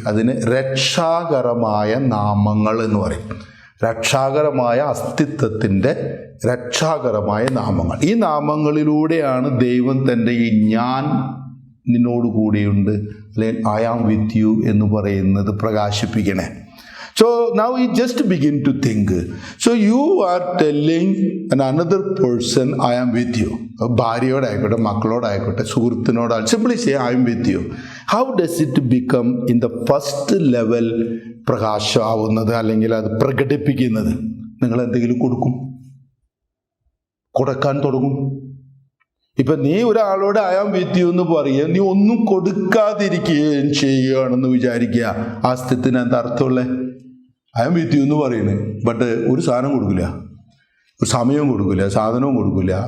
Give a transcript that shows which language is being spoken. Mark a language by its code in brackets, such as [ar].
[ml] അതിന് രക്ഷാകരമായ നാമങ്ങൾ എന്ന് പറയും. രക്ഷാകരമായ അസ്തിത്വത്തിൻ്റെ രക്ഷാകരമായ നാമങ്ങൾ. ഈ നാമങ്ങളിലൂടെയാണ് ദൈവം തൻ്റെ ഈ ഞാൻ നിന്നോട് കൂടെയുണ്ട്, അല്ലെങ്കിൽ [en] I am with you [ml] എന്ന് പറയുന്നത് പ്രകാശിപ്പിക്കണേ. [en] So now we just begin to think. So you are telling another person, I am with you. [ml] ഭാര്യയോടായിക്കോട്ടെ, മക്കളോടായിക്കോട്ടെ, സുഹൃത്തിനോടായി [en] simply say I am with you. How does it become in the first level [ml] പ്രകാശമാവുന്നത്, അല്ലെങ്കിൽ അത് പ്രകടിപ്പിക്കുന്നത്? നിങ്ങൾ എന്തെങ്കിലും കൊടുക്കാൻ തുടങ്ങും. ഇപ്പം നീ ഒരാളോട് [en] I am with you [ml] എന്ന് പറയുക, നീ ഒന്നും കൊടുക്കാതിരിക്കുകയും ചെയ്യുകയാണെന്ന് വിചാരിക്കുക. ആ സ്ഥിതിന് എന്താ അർത്ഥമുള്ളത്? [en] I am with you [ml] എന്ന് പറയുന്നത്, ബട്ട് ഒരു സാധനം കൊടുക്കില്ല, ഒരു സമയവും കൊടുക്കില്ല, സാധനവും കൊടുക്കില്ല.